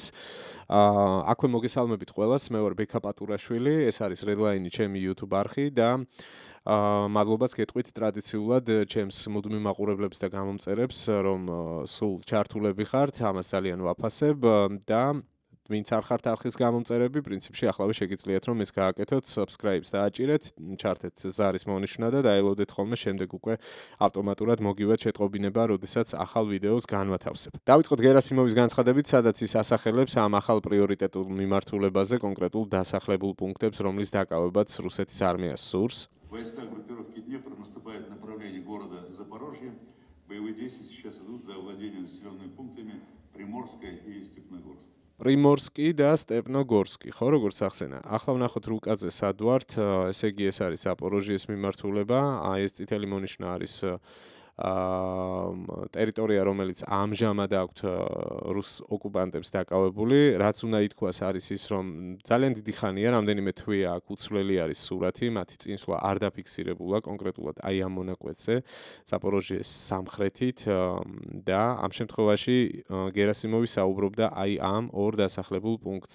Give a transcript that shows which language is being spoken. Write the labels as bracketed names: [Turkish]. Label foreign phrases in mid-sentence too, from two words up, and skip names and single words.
[Georgian] აქვე მოგესალმებით ყველას, მე ვარ ბექა პატურაშვილი, ეს არის Redline-ი, ჩემი YouTube არხი და მადლობას გეტყვით ტრადიციულად ჩემს მუდმივ მაყურებლებს და გამომწერებს, რომ სულ ჩართულები ხართ, ამას ძალიან ვაფასებ და ვინც არ ხართ არხის გამომწერები, პრინციპში ახლავე შეგიძლიათ რომ ეს გააკეთოთ, subscribe-ს დააჭირეთ, ჩართეთ ზარის მონიშნა და დაელოდეთ ხოლმე შემდეგ უკვე ავტომატურად მოგივათ შეტყობინება, როდესაც ახალ ვიდეოს განვათავსებ. დავიწყოთ გერასიმოვის განცხადებით, სადაც ის ასახელებს ამ ახალ პრიორიტეტულ მიმართულებაზე, კონკრეტულ დასახლებულ пунктებს, რომლის დაკავებაც რუსეთის არმიას სურს. [Russian] Войска группировки Днепр наступают в направлении города Запорожье. Боевые действия сейчас идут за овладением населенными пунктами Приморская и Степногорск. [Georgian] პრიმორსკი და სტეპნოგორსკი, ხო, როგორც ახსენა. ახლა ვნახოთ რუკაზე სად ვართ, ესე იგი ეს არის ზაპოროჟიეს მიმართულება, ეს წითელი მონიშნა არის ტერიტორია, რომელიც ამჟამად აქვთ რუს ოკუპანტებს დაკავებული, რაც უნდა ითქვას არის ის, რომ ძალიან დიდი ხანია, რამდენიმე თვეა აქ უცვლელი არის სურათი, მათი წინსვლა არ დაფიქსირებულა კონკრეტულად აი ამ მონაკვეთზე, ზაპოროჟიეს სამხრეთით და ამ შემთხვევაში გერასიმოვი საუბრობდა აი ამ ორ დასახლებულ პუნქტზე.